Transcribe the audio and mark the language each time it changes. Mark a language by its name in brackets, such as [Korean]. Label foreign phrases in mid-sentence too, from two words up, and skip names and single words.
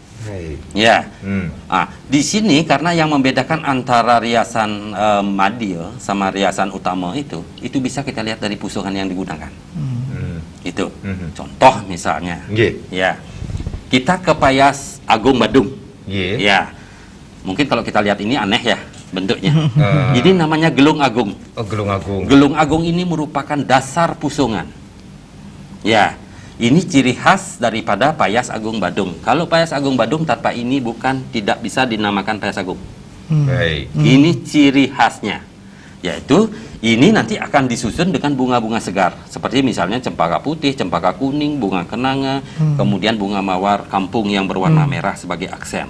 [Indonesian] Ya, di sini karena yang membedakan antara riasan madil sama riasan utama itu bisa kita lihat dari pusungan yang digunakan. Itu, contoh misalnya, ya, kita ke Payas Agung Badung, ya, mungkin kalau kita lihat ini aneh ya bentuknya. Ini namanya gelung agung. Oh, gelung agung. Gelung agung ini merupakan dasar pusungan. Ya, ini ciri khas daripada Payas Agung Badung. Kalau Payas Agung Badung tanpa ini tidak bisa dinamakan Payas Agung. Ini ciri khasnya, yaitu ini nanti akan disusun dengan bunga-bunga segar, seperti misalnya cempaka putih, cempaka kuning, bunga kenanga, kemudian bunga mawar kampung yang berwarna merah sebagai aksen.